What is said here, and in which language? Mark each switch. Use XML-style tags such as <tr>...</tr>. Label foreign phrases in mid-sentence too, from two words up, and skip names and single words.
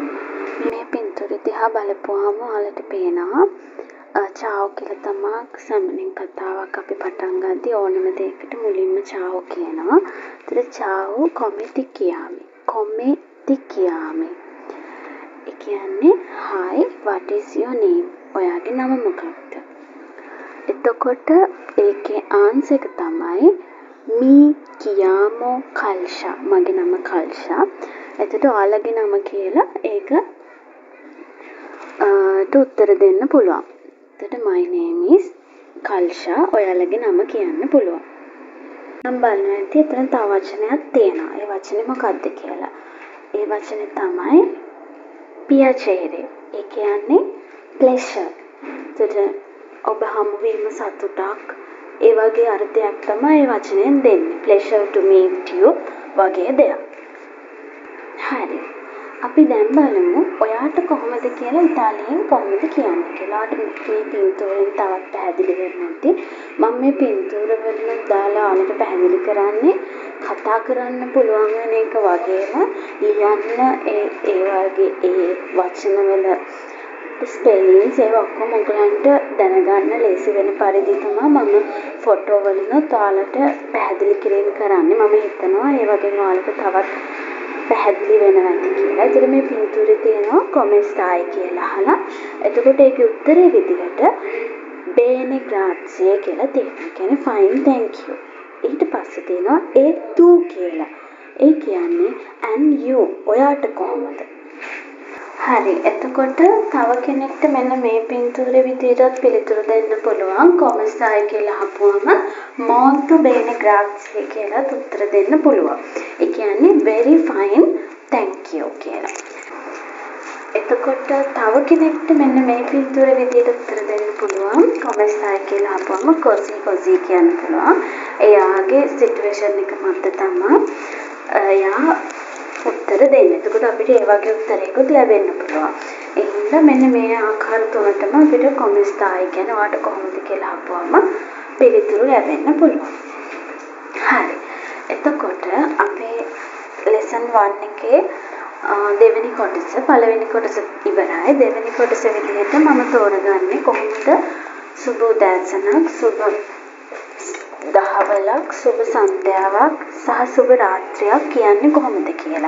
<si>මේ පින්තූර දිහා බලපුවාම ඔයාලට පේනවා චාෝ කියලා තමයි සාමාන්‍යයෙන් කතාවක් අපි පටන් ගද්දී ඕනම දෙයකට මුලින්ම චාෝ කියනවා.</si> <it>ඒතර ciao come ti chiami. come ti chiami.</it> <en>ඒ කියන්නේ hi what is your name?</en> <si>ඔයාගේ නම මොකක්ද? එතකොට ඒකේ ආන්සර් එක තමයි</si> <it>mi chiamo Kalsha.</it> <si>මගේ නම කල්ෂා. එතකොට ඔයාලගේ නම කියලා ඒකට උත්තර දෙන්න පුළුවන්.</si> <en>එතකොට my name is Kalsha.</en> <si>ඔයාලගේ නම කියන්න පුළුවන්. නම් බලන්න ඇති එතන තව වචනයක් තියෙනවා. ඒ වචනේ මොකක්ද කියලා. ඒ වචනේ තමයි piacere. ඒ කියන්නේ pleasure. එතකොට ඔබ හමු වීම සතුටක්. ඒ වගේ අර්ථයක් තමයි මේ වචනයෙන් දෙන්නේ.</si> <en>pleasure to meet you වගේ දෙයක්. හරි.</en> <si>අපි දැන් බලමු ඔයාට කොහොමද කියලා ඉතාලියෙන් කොහොමද කියන්නේ කියලා. මේ පින්තූරෙන් තවත් පැහැදිලි වෙන්නේ නැති. මම මේ පින්තූර වලින් දාලා ඔයාලට පැහැදිලි කරන්නේ කතා කරන්න පුළුවන් වෙන එක වගේම ලියන්න ඒ වගේ ඒ වචන වල ස්පෙලිංස් ඒවා ඔක්කොම ඔයගලන්ට දැනගන්න ලේසි වෙන පරිදි තමයි මම ෆොටෝ වලින් ඔයාලට පැහැදිලි කිරීම කරන්නේ. මම හිතනවා ඒ වගේම ඔයාලට තවත් පැහැදිලි වෙනවා ඇති කියලා. ඒතර මේ පින්තූරේ තියෙනවා</si> <it>come stai</it> <si>කියලා අහලා. එතකොට ඒකේ උත්තරේ විදිහට</si> <it>bene grazie</it> <si>කියලා තියෙනවා.</si> <en>කියන්නේ fine thank you.</en> <si>ඊට පස්සේ තියෙනවා</si> <it>e tu</it> <si>කියලා. ඒ කියන්නේ</si> <en>and you</en> <si>ඔයාට කොහොමද? හරි. එතකොට තව කෙනෙක්ට මෙන්න මේ පින්තූරේ විදිහට පිළිතුරු දෙන්න පුළුවන්.</si> <it>come stai</it> <si>කියලා අහපුවම</si> <it>molto bene grazie</it> <si>කියලා උත්තර දෙන්න පුළුවන්. ඒ කියන්නේ</si> <en>very fine thank you</en> <si>කියලා. එතකොට තව කෙනෙක්ට මෙන්න මේ පින්තූරේ විදිහට උත්තර දෙන්න පුළුවන්.</si> <it>come stai</it> <si>කියලා අහපුවම così කියන්න පුළුවන්. එයාගේ සිටුේෂන් එක මත තමයි එයා උත්තර දෙන්න. එතකොට අපිට ඒ වගේ උත්තරයකුත් ලැබෙන්න පුළුවන්. ඒ හින්දා මෙන්න මේ ආකාර තුනටම අපිට</si> <it>come stai</it> <si>කියන ඔයාට කොහොමද කියලා අහපුවම පිළිතුරු ලැබෙන්න පුළුවන්. හරි. එතකොට අපේ lesson 1 එකේ දෙවෙනි කොටස පළවෙනි කොටස ඉවරයි. දෙවෙනි කොටස විදිහට මම තෝරගන්නේ කොහොමද සුබ උදෑසනක්, සුබ දහවලක්, සුබ සන්ධ්‍යාවක් සහ සුබ රාත්‍රියක් කියන්නේ කොහොමද කියලා.</si>